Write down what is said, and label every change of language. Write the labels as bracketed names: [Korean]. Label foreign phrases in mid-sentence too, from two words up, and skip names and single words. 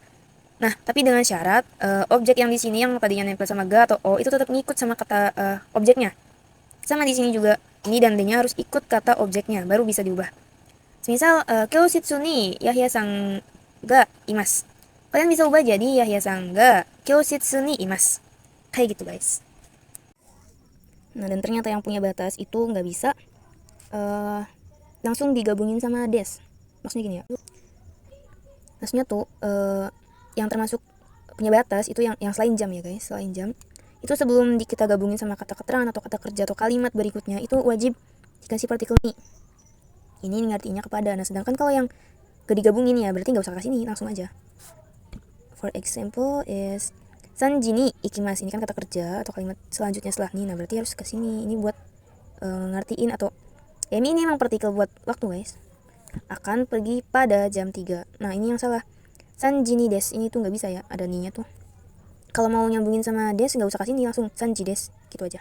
[Indonesian] Nah, tapi dengan syarat objek yang di sini yang tadinya nempel sama ga atau o itu tetap ngikut sama kata objeknya. Sama di sini juga, ini dan D-nya harus ikut kata objeknya, baru bisa diubah. Misal, [Japanese] 教室 に ヤヒヤさん が います. [Indonesian] Kalian bisa ubah jadi [Japanese] ヤヒヤさん が 教室 に います. [Indonesian] Kayak gitu guys. Nah, dan ternyata yang punya batas itu nggak bisa langsung digabungin sama des. Maksudnya gini ya. Maksudnya tuh yang termasuk punya batas itu yang selain jam ya guys, selain jam. Itu sebelum kita gabungin sama kata keterangan atau kata kerja atau kalimat berikutnya itu wajib dikasih partikel ni. Ini ngartinya kepada. Nah, sedangkan kalau yang gak digabungin ya berarti nggak usah kasih ni, langsung aja. [English] For example is [Japanese] 三時 に 行きます, [Indonesian] ini kan kata kerja atau kalimat selanjutnya setelah ni. Nah, berarti harus ke sini. Ini buat ngertiin atau ya ini emang partikel buat waktu guys. Akan pergi pada jam 3. Nah, ini yang salah. [Japanese] 三時 に です, [Indonesian] ini tuh nggak bisa ya, ada ni-nya tuh. Kalau mau nyambungin sama des nggak usah kasih ni, langsung [Japanese] 三時 です [Indonesian] gitu aja.